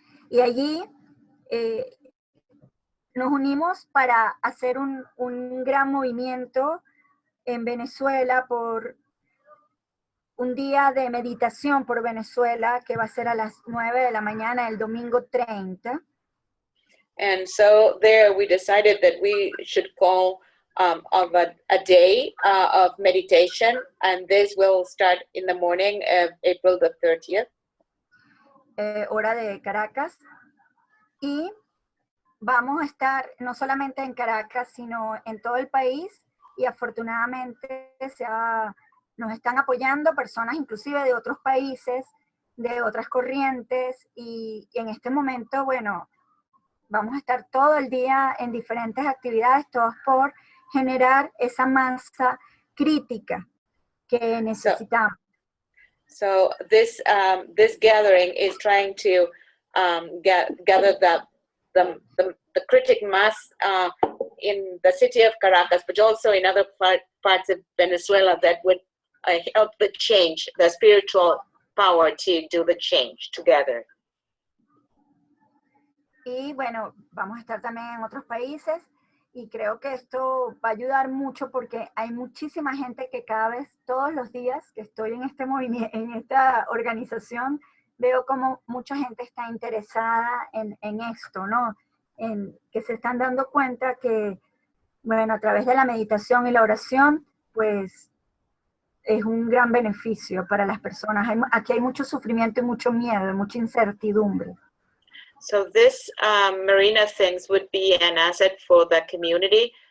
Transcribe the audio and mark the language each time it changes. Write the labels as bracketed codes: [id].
[es] Y allí nos unimos para hacer un gran movimiento en Venezuela por un día de meditación por Venezuela que va a ser a las 9 de la mañana el domingo 30. [en] And so there we decided that we should call of a day of meditation, and this will start in the morning of April the 30th. [es] Hora de Caracas. Y vamos a estar no solamente en Caracas, sino en todo el país, y afortunadamente nos están apoyando personas inclusive de otros países, de otras corrientes, y en este momento, bueno, vamos a estar todo el día en diferentes actividades, todas por generar esa masa crítica que necesitamos. [en] So this gathering is trying to gather the critic mass in the city of Caracas, but also in other parts of Venezuela that would help the change, the spiritual power to do the change together. [es] Y bueno, vamos a estar también en otros países, y creo que esto va a ayudar mucho porque hay muchísima gente que cada vez, todos los días que estoy en este movimiento, en esta organización, veo como mucha gente está interesada en esto, ¿no? En que se están dando cuenta que, bueno, a través de la meditación y la oración, pues es un gran beneficio para las personas. Aquí hay mucho sufrimiento y mucho miedo, mucha incertidumbre. [en] So this Marina things would be an asset for the community.